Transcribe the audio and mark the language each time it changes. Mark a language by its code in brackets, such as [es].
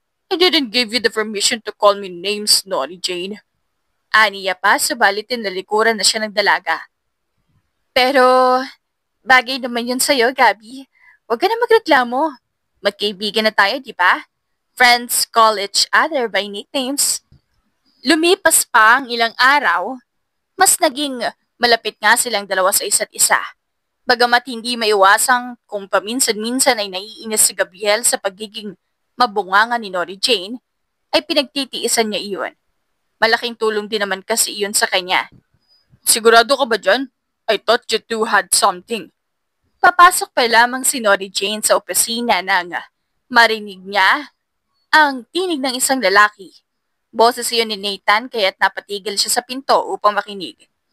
[en] I didn't give you the permission to call me names, Nori Jane. [tl] Aniya pa, subalit tinalikuran na siya ng dalaga. Pero, bagay naman yun sa'yo, Gabi. Huwag ka na magreklamo. Magkaibigan na tayo, di ba? [en] Friends call each other by nicknames. [tl] Lumipas pa ang ilang araw, mas naging malapit nga silang dalawa sa isa't isa. Bagamat hindi maiwasang kung paminsan-minsan ay naiinis si Gabriel sa pagiging mabunganga ni Nori Jane, ay pinagtitiisan niya iyon. Malaking tulong din naman kasi iyon sa kanya. Sigurado ka ba dyan? [en] I thought you two had something. [tl] Papasok pa lamang si Nori Jane sa opisina nang marinig niya ang tinig ng isang lalaki. Boses iyon ni Nathan kaya't napatigil siya sa pinto upang makinig.